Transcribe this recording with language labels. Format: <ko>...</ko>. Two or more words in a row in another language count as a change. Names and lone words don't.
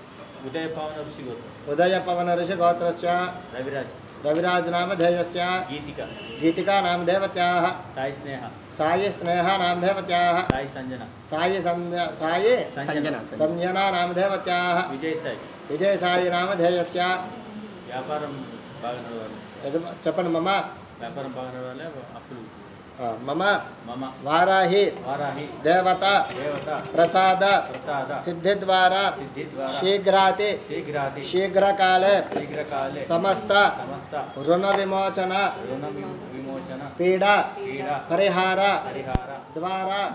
<sa>ఉదయ పవన ఋషి గోత్రస్య రవిరాజ్ నామధేయస్య గీతికా నామధేవత్యాः సాయి స్నేహ నామధేవత్యాः సాయి సంజనా నామధేవత్యాः విజయ సాయి నామధేయస్య.</sa> <te>చెప్పండి మమ్మ.</te> <sa>मम वाराही देवता प्रसाद सिद्धि द्वारा शीघ्रकाले समस्त ऋण विमोचन पीड़ा परिहार द्वारा</sa>